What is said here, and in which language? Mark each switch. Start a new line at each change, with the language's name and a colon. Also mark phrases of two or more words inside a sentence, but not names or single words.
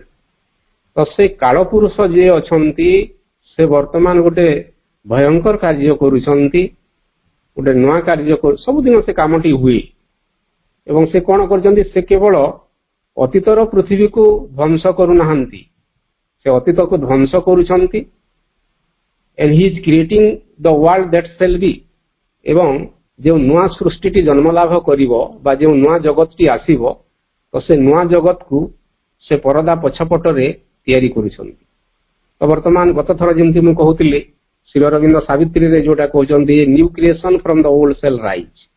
Odia: ତ ସେ କାଳପୁରୁଷ ଯିଏ ଅଛନ୍ତି ସେ ବର୍ତ୍ତମାନ ଗୋଟେ ଭୟଙ୍କର କାର୍ଯ୍ୟ କରୁଛନ୍ତି, ଗୋଟେ ନୂଆ କାର୍ଯ୍ୟ ସବୁଦିନ ସେ କାମଟି ହୁଏ। ଏବଂ ସେ କ'ଣ କରିଛନ୍ତି, ସେ କେବଳ ଅତୀତର ପୃଥିବୀକୁ ଧ୍ୱଂସ କରୁନାହାନ୍ତି, ସେ ଅତୀତକୁ ଧ୍ୱଂସ କରୁଛନ୍ତି।
English: and he is creating the world that shall be।
Odia: ଏବଂ ଯେଉଁ ନୂଆ ସୃଷ୍ଟିଟି ଜନ୍ମ ଲାଭ କରିବ ବା ଯେଉଁ ନୂଆ ଜଗତଟି ଆସିବ, ତ ସେ ନୂଆ ଜଗତକୁ ସେ ପରଦା ପଛପଟରେ ତିଆରି କରୁଛନ୍ତି। ତ ବର୍ତ୍ତମାନ ଗତ ଥର ଯେମିତି ମୁଁ କହୁଥିଲି, ଶ୍ରୀ ଅରବିନ୍ଦ ସାବିତ୍ରୀରେ ଯୋଉଟା କହୁଛନ୍ତି
English: new creation from the old shall rise.